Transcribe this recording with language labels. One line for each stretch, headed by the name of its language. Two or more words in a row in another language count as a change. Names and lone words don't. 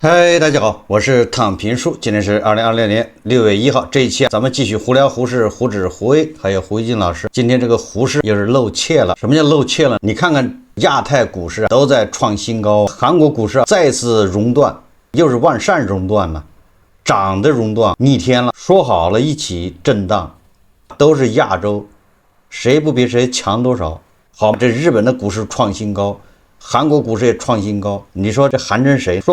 Chinese: 嗨，大家好，我是躺平叔，今天是2026年6月1號，這一期咱們繼續胡聊胡適、胡指、胡威，還有胡一金老師。今天這個胡適又是露怯了。什麼叫露怯了？你看看亞太股市都在創新高，韓國股市再次熔斷，又是萬善熔斷了，漲的熔斷，逆天了。說好了一起震盪，都是亞洲，誰不比誰強多少？好，這日本的股市創新高。韓國股市也創新高，你說這韓真誰？